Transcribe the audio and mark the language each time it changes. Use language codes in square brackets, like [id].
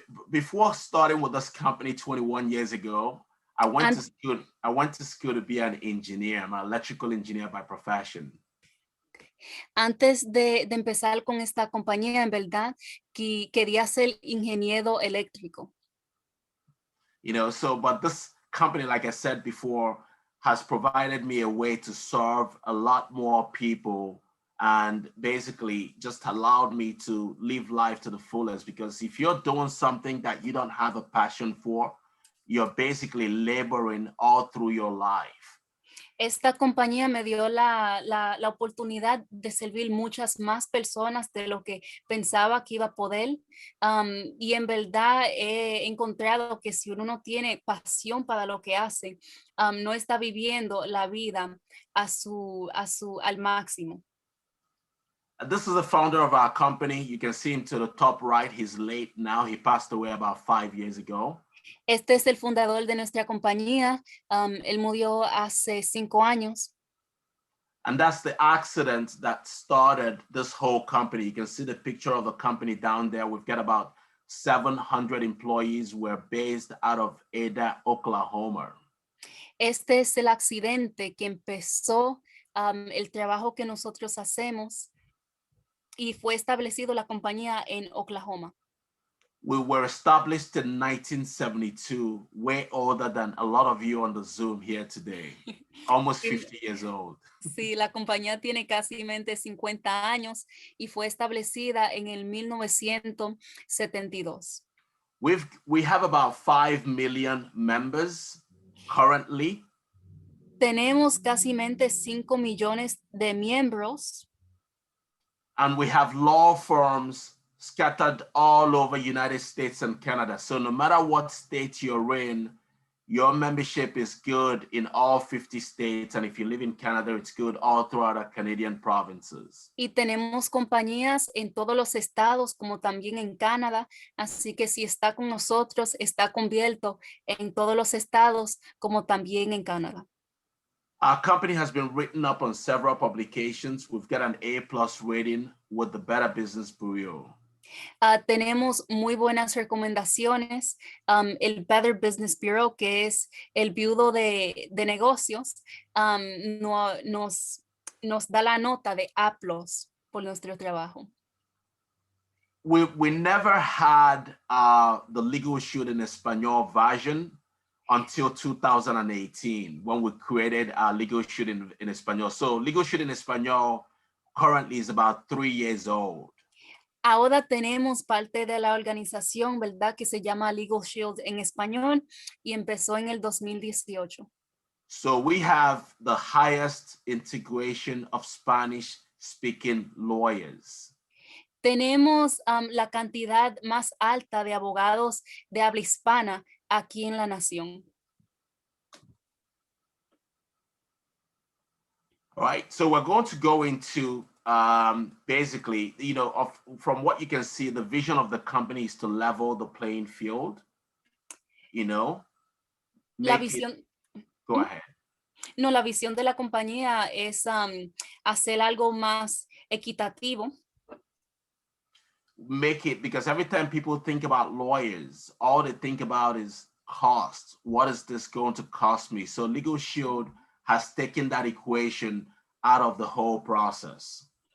[en] Before starting with this company 21 years ago, I went to school to be an engineer. I'm an electrical engineer by profession. [es] Antes de empezar con esta compañía, en verdad, que quería ser ingeniero eléctrico. [en] But this company, like I said before, has provided me a way to serve a lot more people and basically just allowed me to live life to the fullest. Because if you're doing something that you don't have a passion for, you're basically laboring all through your life. [es] Esta compañía me dio la oportunidad de servir muchas más personas de lo que pensaba que iba a poder. Y en verdad he encontrado que si uno no tiene pasión para lo que hace, no está viviendo la vida al máximo. [en] This is the founder of our company. You can see him to the top right. He's late now. He passed away about 5 years ago. [es] Este es el fundador de nuestra compañía. Él murió hace 5 años. [en] And that's the accident that started this whole company. You can see the picture of the company down there. We've got about 700 employees. We're based out of Ada, Oklahoma. [es] Este es el accidente que empezó el trabajo que nosotros hacemos y fue establecido la compañía en Oklahoma. [en] We were established in 1972, way older than a lot of you on the Zoom here today, almost 50 years old. [es] Sí, la compañía tiene casi 50 años y fue establecida en el 1972. [en] We have about 5 million members currently. [es] Tenemos casi 5 millones de miembros. [en] And we have law firms scattered all over United States and Canada. So no matter what state you're in, your membership is good in all 50 states. And if you live in Canada, it's good all throughout the Canadian provinces. [es] Y tenemos compañías en todos los estados, como también en Canadá. Así que si está con nosotros, está cubierto en todos los estados, como también en Canadá. [en] Our company has been written up on several publications. We've got an A+ rating with the Better Business Bureau. [es] Tenemos muy buenas recomendaciones. El Better Business Bureau, que es el viudo de negocios, nos da la nota de A+ por nuestro trabajo. [en] We never had the Legal Shield in Espanol version until 2018, when we created Legal Shield in Espanol. So Legal Shield in Espanol currently is about 3 years old. [es] Ahora tenemos parte de la organización, ¿verdad? Que se llama Legal Shield en español y empezó en el 2018. [en] So we have the highest integration of Spanish-speaking lawyers. [es] Tenemos la cantidad más alta de abogados de habla hispana aquí en la nación. [en] All right, so we're going to go into basically, from what you can see, the vision of the company is to level the playing field, [es] La visión, [en] go ahead. [es] No, la visión de la compañía es hacer algo más equitativo. [en] Make it, because every time people think about lawyers, all they think about is cost. What is this going to cost me? So Legal Shield has taken that equation out of the whole process.